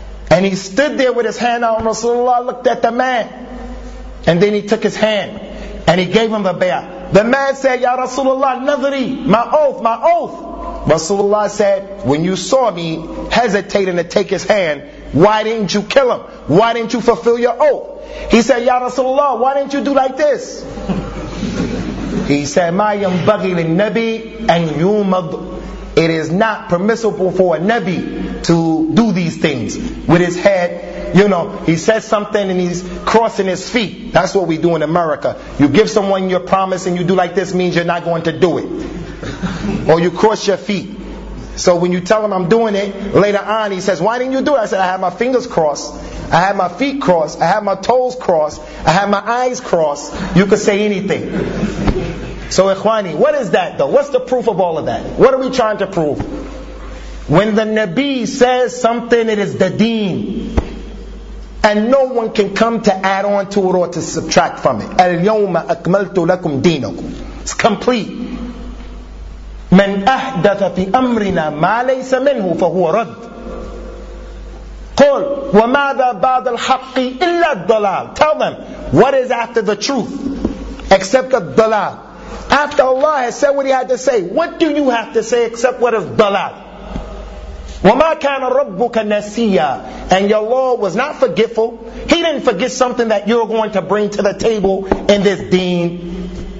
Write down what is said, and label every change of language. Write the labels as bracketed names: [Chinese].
[English] And he stood there with his hand out and Rasulullah looked at the man. And then he took his hand and he gave him the bay'ah. The man said, Ya Rasulullah, nadri, my oath, my oath. Rasulullah said, when you saw me hesitating to take his hand, why didn't you kill him? Why didn't you fulfill your oath? He said, Ya Rasulullah, why didn't you do like this? [Arabic] He said, ما ينبغي للنبي أن يومض. [English] It is not permissible for a Nabi to do these things with his head. You know, he says something and he's crossing his feet. That's what we do in America. You give someone your promise and you do like this means you're not going to do it. Or you cross your feet. So when you tell him I'm doing it, later on he says, why didn't you do it? I said, I have my fingers crossed. I have my feet crossed. I have my toes crossed. I have my eyes crossed. You could say anything. So Ikhwani, what is that though? What's the proof of all of that? What are we trying to prove? When the Nabi says something, it is the deen. And no one can come to add on to it or to subtract from it. [Arabic] Al-yawma akmaltu lakum deenakum. [English] It's complete. [Arabic] من أحدث في أمرنا ما ليس منه فهو رد. قل وماذا بعد الحق إلا الضلال. [English] Tell them, what is after the truth except the dalal? After Allah has said what He had to say, what do you have to say except what is dalal? وما كان ربك نسيا. And your Lord was not forgetful. He didn't forget something that you're going to bring to the table in this deen.